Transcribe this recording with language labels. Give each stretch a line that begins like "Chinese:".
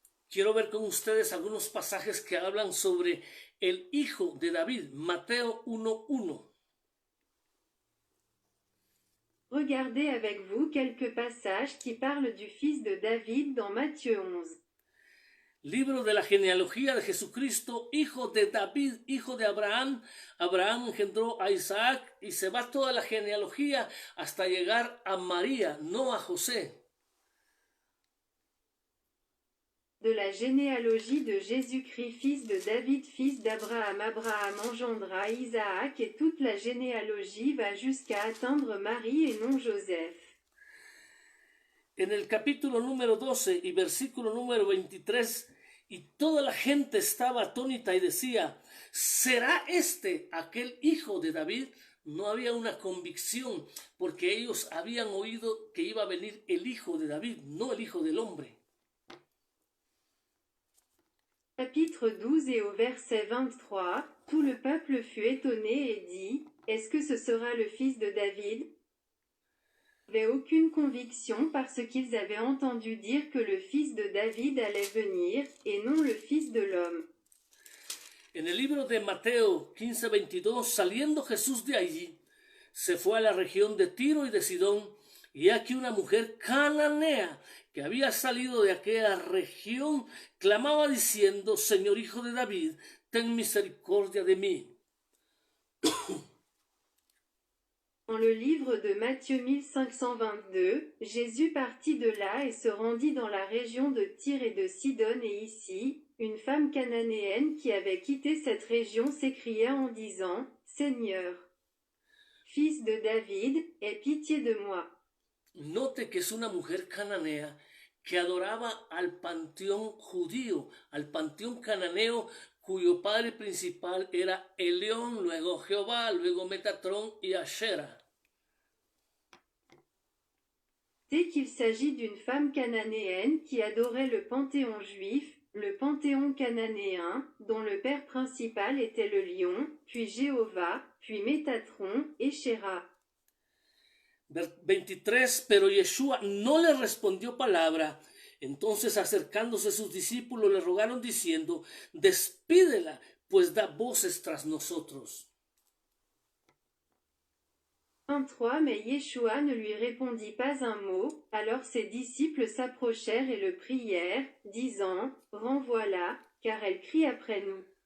Spanish: Quiero ver con ustedes algunos pasajes que hablan sobre el Hijo de David, Mateo 1:1.
French: Regardez avec vous quelques passages qui parlent du fils de David dans Matthieu 11.
Spanish: Libro de la genealogía de Jesucristo, hijo de David, hijo de Abraham. Abraham engendró a Isaac y se va toda la genealogía hasta llegar a María, no a José.
French: De la généalogie de Jésus-Christ, fils de David, fils d'Abraham. Abraham engendra Isaac et toute la généalogie va jusqu'à atteindre Marie et non Joseph.
Spanish: En el capítulo número 12 y versículo número 23, y toda la gente estaba atónita y decía, ¿será este aquel hijo de David? No había una convicción porque ellos habían oído que iba a venir el hijo de David, no el hijo del hombre.
French: Chapitre 12 et au verset 23, tout le peuple fut étonné et dit, est-ce que ce sera le fils de David? Ils n'avaient aucune conviction parce qu'ils avaient entendu dire que le fils de David allait venir, et non le fils de l'homme.
Spanish: En el libro de Mateo 15:22, saliendo Jesús de allí, se fue a la región de Tiro y de Sidón, y aquí una mujer cananea que había salido de aquella región, clamaba diciendo, Señor hijo de David, ten misericordia de mí.
French: Dans le livre de Matthieu 1522, Jésus partit de là et se rendit dans la région de Tyr et de Sidon et ici, une femme cananéenne qui avait quitté cette région s'écria en disant, Seigneur, fils de David, aie pitié de moi.
Spanish: Note que es una mujer cananea que adoraba al panteón judío, al panteón cananeo, cuyo padre principal era Elión, luego Jehová, luego Metatrón y Ashera.
French: C'est qu'il s'agit d'une femme cananéenne qui adorait le panthéon juif, le panthéon cananéen, dont le père principal était le lion, puis Jéhovah, puis Métatron et Shéra.
Spanish: 23, pero Yeshua no le respondió palabra. Entonces acercándose sus discípulos le rogaron diciendo, despídela, pues da voces tras nosotros.
French: 23, mais Yeshua ne lui répondit pas un mot, alors ses disciples s'approchèrent et le prièrent, disant, renvoie-la, car elle crie après nous.